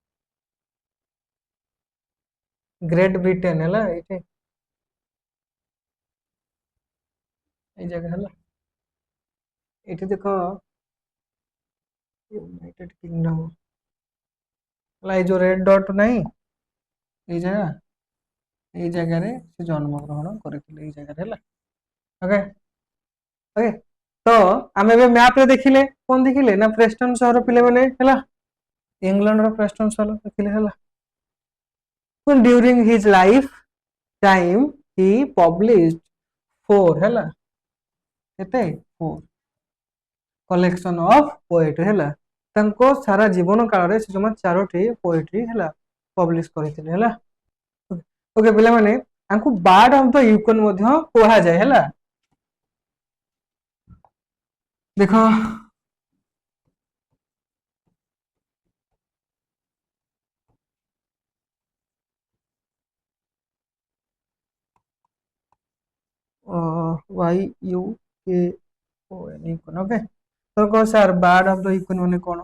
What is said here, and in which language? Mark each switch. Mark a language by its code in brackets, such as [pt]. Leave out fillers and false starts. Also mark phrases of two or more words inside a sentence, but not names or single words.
[or] ଗ୍ରେଟ ବ୍ରିଟେନ ହେଲା, ଏଇଠି ଏଇ ଜାଗା ହେଲା, ଏଇଠି ଦେଖ ୟୁନାଇଟେଡ କିଙ୍ଗଡମ ହେଲା, ଏଇ ଯୋଉ [en] red dot [or] ନାହିଁ ଏଇ ଜାଗା, ଏଇ ଜାଗାରେ ସେ ଜନ୍ମ ଗ୍ରହଣ କରିଥିଲେ ଏଇ ଜାଗାରେ ହେଲା। ଓକେ ଓକେ, ତ ଆମେ ଏବେ ମ୍ୟାପରେ ଦେଖିଲେ କଣ ଦେଖିଲେ ନା ପ୍ରେଷ୍ଟନ ସହର ପିଲାମାନେ ହେଲା, ଇଂଲଣ୍ଡର ପ୍ରେଷ୍ଟନ ସହର ଦେଖିଲେ ହେଲା। [en] During his life time he published four [or] ହେଲା, କେତେ [en] four collection of poetry [or] ହେଲା, ତାଙ୍କ ସାରା ଜୀବନ କାଳରେ ସେ ଜମା 4ଟି ପୋଏଟ୍ରି ହେଲା ପବ୍ଲିଶ କରିଥିଲେ ହେଲା। ଓକେ ପିଲାମାନେ, ତାଙ୍କୁ ବାର୍ଡ ଅଫ ଦ ୟୁକନ ମଧ୍ୟ କୁହାଯାଏ ହେଲା। ଦେଖ ୱାଇ ୟୁ କେ ଓ ଏନ୍ ୟୁକନ, ଓକେ ତ କହ ସାର୍ ବାର୍ଡ ଅଫ ଦ ୟୁକନ ମାନେ କଣ?